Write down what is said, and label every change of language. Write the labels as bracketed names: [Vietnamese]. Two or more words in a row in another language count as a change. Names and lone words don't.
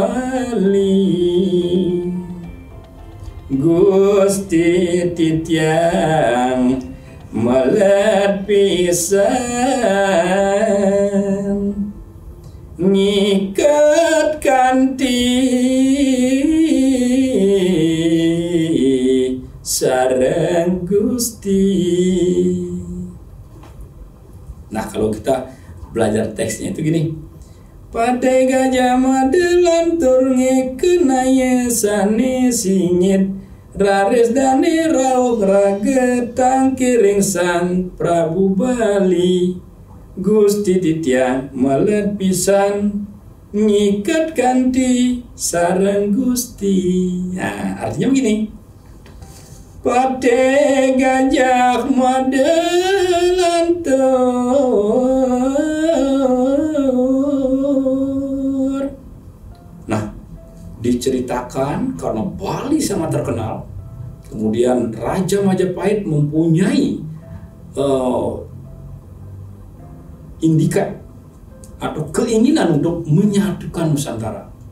[Balinese] Bali, Gusti titiang melet pisan, ngikat kanti sareng Gusti. [Indonesian] Nah kalau kita belajar teksnya itu gini. [Balinese] Pada gajah made lantur ngekenaya sane singit, raris dane rauh rage, tangkiring sang Prabu Bali, Gusti titiang melet pisan, ngikat kanti sareng Gusti. [Indonesian] Nah artinya begini. [Balinese] Pada gajah made lantur. [Indonesian] Nah, diceritakan karena Bali sangat terkenal. Kemudian Raja Majapahit mempunyai indikat atau keinginan untuk menyatukan Nusantara.